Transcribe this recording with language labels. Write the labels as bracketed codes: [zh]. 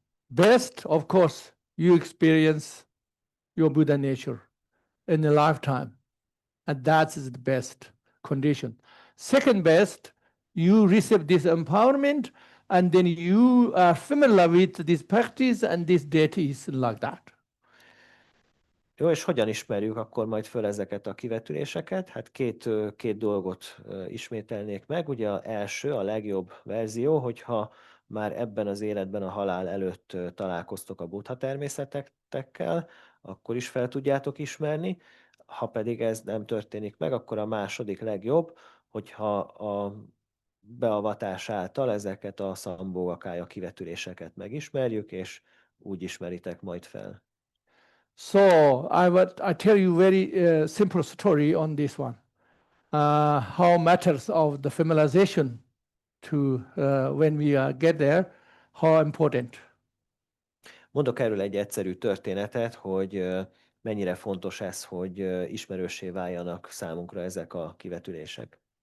[en] Best, of course, you experience your Buddha nature in a lifetime, and that is the best condition. Second best, you receive this empowerment, and then you are familiar with this practice and these deities like that. [hu] Jó, és hogyan ismerjük akkor majd föl ezeket a kivetüléseket? Hát két dolgot ismételnék meg. Ugye az első, a legjobb verzió, hogyha már ebben az életben a halál előtt találkoztok a buddha természetekkel, akkor is fel tudjátok ismerni. Ha pedig ez nem történik meg, akkor a második legjobb, hogyha a beavatás által ezeket a szambógakája kivetüléseket megismerjük, és úgy ismeritek majd fel. [en] So I tell you very simple story on this one. How matters of the familiarization to when we get there, how important. [hu] Mondok erről egy egyszerű történetet, hogy mennyire fontos ez, hogy ismerőssé váljanak számunkra ezek a kivetülések.